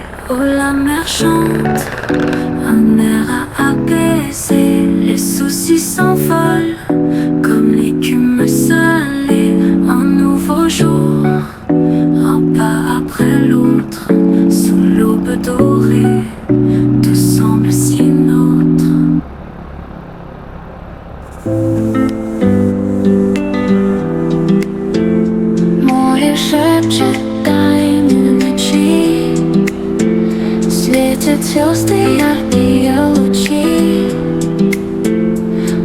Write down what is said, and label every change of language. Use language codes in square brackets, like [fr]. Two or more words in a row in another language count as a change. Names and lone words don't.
[fr] Oh, la mer chante, un air à apaiser, les soucis s'envolent comme l'écume salée. Un nouveau jour, un pas après l'autre, sous l'aube dorée, tout semble si nôtre. [ru] Море шепчет тайны ночи, светят звезды яркие лучи.